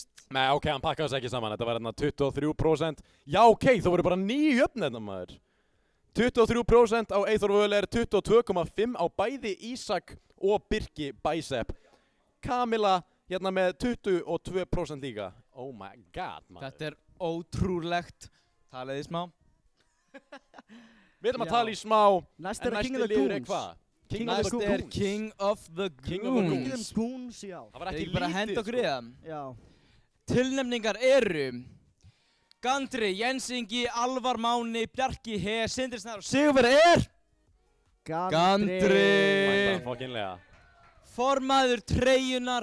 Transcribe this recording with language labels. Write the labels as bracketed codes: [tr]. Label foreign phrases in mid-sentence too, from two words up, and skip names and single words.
[is] Nei, ok, hann pakkaði þessu ekki saman, þetta var hérna 23%. Já, ok, þú voru bara 9 jöfn hérna maður. 23% á Eyþór Völler, 22,5% á bæði Ísak og Birki Bísepp. Kamila hérna með 22% líka. [en] Oh my god, [is] maður. Þetta er ótrúlegt. Talaði smá. Við ætlum að tala í smá, Næst er en King of næsti the liður er Goons. hvað? Næst er King of the Goons, já. Það var ekki lítið, bara henda okkur í það. Já. Tilnefningar eru Gandri, Jens Ingi, Alvar Máni, Bjarki He, Sindri Snær og sigurveri er Gandri. Mæta fokkinlega. Formaður Treyjunar,